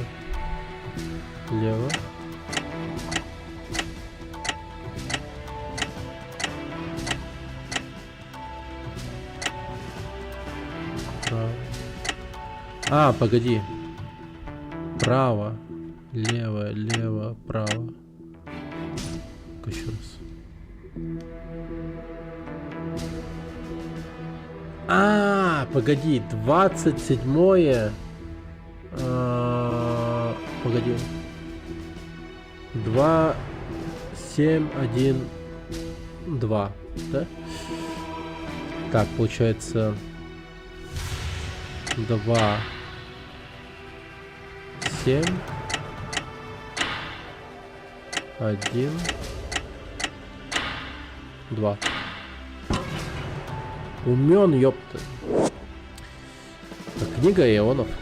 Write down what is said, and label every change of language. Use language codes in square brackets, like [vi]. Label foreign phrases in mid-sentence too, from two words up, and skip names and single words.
[ru] Лево. Право. А, погоди. Право. Лево, лево, право. Еще раз. А, погоди, 27-е. Погоди. 2, 7, 1, 2, да? Так, получается 2, 7, 1, 2. Умен, ёпта. Так, книга ионов.